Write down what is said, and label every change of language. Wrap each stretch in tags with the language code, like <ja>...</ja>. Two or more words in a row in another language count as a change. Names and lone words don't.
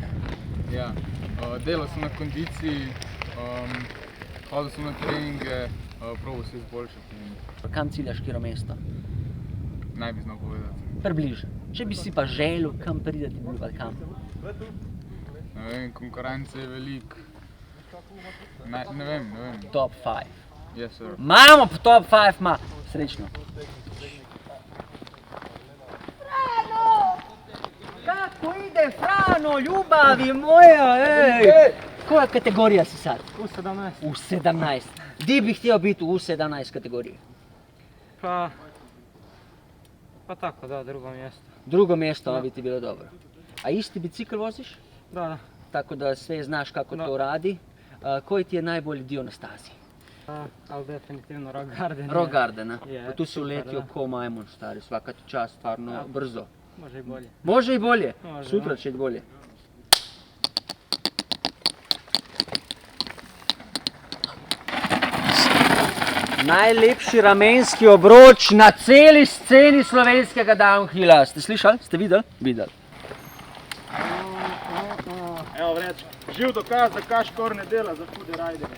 <sl>Ja, delal sem na kondiciji, hodil sem na treninge, probal se izboljšati. Kam ciljaš, katero mesto? Naj bi znal povedati. Približno. Če bi si pa želel, kam prideti, bi bil kam? Ne vem, konkurence je veliko. Ne vem. Top 5.</sl> <en>Yes, sir.</en> <sl>Imamo top 5, ima. Srečno.</sl> <hr>Kako ide, Frano, ljubavi moja, ej! Koja kategorija si sad? U17.</hr> <sl>V 17.</sl> <hr>Di bi htio biti u 17 kategoriji? Pa tako, da, drugo mjesto. Drugo mjesto bi ti bilo dobro. A isti bicikl voziš? Da. Tako da sve znaš kako Da. to radi. Koji ti je najbolji dio na stazi? Ali definitivno Rock Garden. Rock Gardena. Je, Pa tu si super, uletio da. ko majmun, stari, svaka ti čast, stvarno Ja. brzo. Može i bolje. Može i bolje, Može, sutra da. će biti bolje.</hr> <sl>Najlepši ramenski obroč na celi sceni slovenskega downhilla. Ste slišali? Ste videli? Videli. Evo vreč, živ dokaz, da Kaškor ne dela za hude rajdere.</sl>